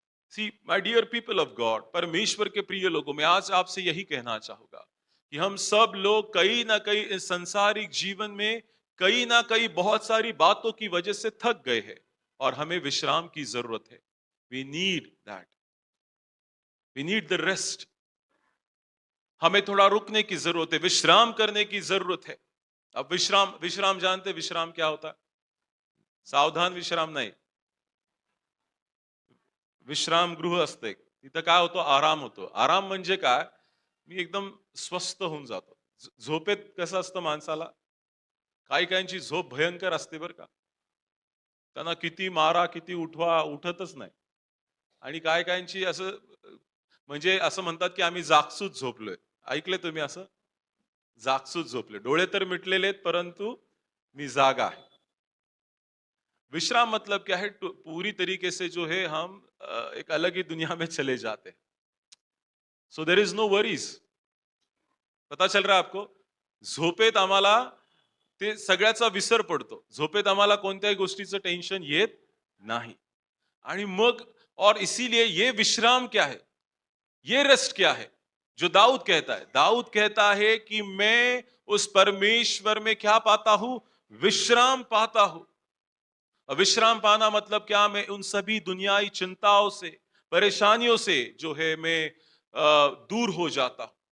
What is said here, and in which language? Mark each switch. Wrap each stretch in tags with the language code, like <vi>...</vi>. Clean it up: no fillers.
<en>see my dear people of God,</en> <hi>परमेश्वर के प्रिय लोगों, मैं आज आपसे यही कहना चाहूंगा कि हम सब लोग कहीं ना कहीं इस संसारिक जीवन में कहीं ना कहीं बहुत सारी बातों की वजह से थक गए हैं, और हमें विश्राम की जरूरत है।</hi> <en>We need that, we need the rest.</en> <hi>हमें थोड़ा रुकने की जरूरत है, विश्राम करने की जरूरत है। अब विश्राम, विश्राम जानते हैं विश्राम क्या होता है?</hi> <mr>सावधान विश्राम नाही, विश्राम गृह असते, तिथं काय होतं, आराम होतो। आराम म्हणजे काय, मी एकदम स्वस्थ होऊन जातो। झोपेत कसं असतं माणसाला, काही काहींची झोप भयंकर असते बरं का, त्यांना किती मारा किती उठवा उठतच नाही। आणि काय काहींची असं म्हणजे असं म्हणतात की आम्ही जागसूत झोपलोय, ऐकले तुम्ही असं? जागसूत झोपले, डोळे तर मिटलेले आहेत परंतु मी जागा आहे।</mr> <hi>विश्राम मतलब क्या है, पूरी तरीके से जो है हम एक अलग ही दुनिया में चले जाते हैं।</hi> <en>So there is no worries.</en> <hi>पता चल रहा है आपको?</hi> <mr>झोपेत आम्हाला ते सगळ्याचा विसर पडतो, झोपेत आम्हाला कोणत्याही गोष्टीचं टेन्शन येत नाही। आणि मग,</mr> <hi>और इसीलिए ये विश्राम क्या है, ये रेस्ट क्या है जो दाऊद कहता है? दाऊद कहता है कि मैं उस परमेश्वर में क्या पाता हूं, विश्राम पाता हूं। और विश्राम पाना मतलब क्या, मैं उन सभी दुनियाई चिंताओं से, परेशानियों से जो है मैं दूर हो जाता हूं।</hi>